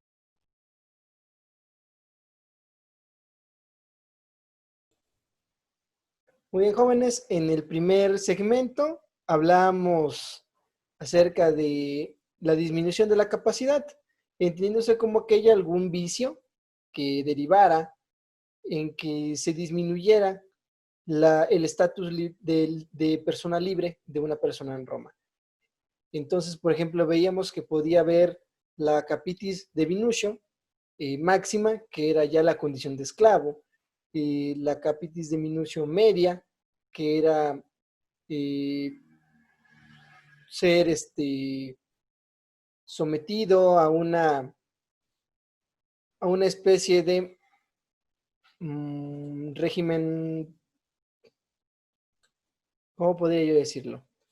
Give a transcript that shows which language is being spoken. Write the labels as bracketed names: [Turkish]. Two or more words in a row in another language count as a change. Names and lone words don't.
[Spanish] Muy bien, jóvenes, en el primer segmento hablamos acerca de la disminución de la capacidad, entendiéndose como que haya algún vicio que derivara en que se disminuyera el estatus de persona libre de una persona en Roma. Entonces, por ejemplo, veíamos que podía haber la [Latin] capitis deminutio [Spanish] máxima, que era ya la condición de esclavo, la [Latin] capitis deminutio [Spanish] media, que era eh, ser sometido a una especie de régimen, ¿cómo podría yo decirlo?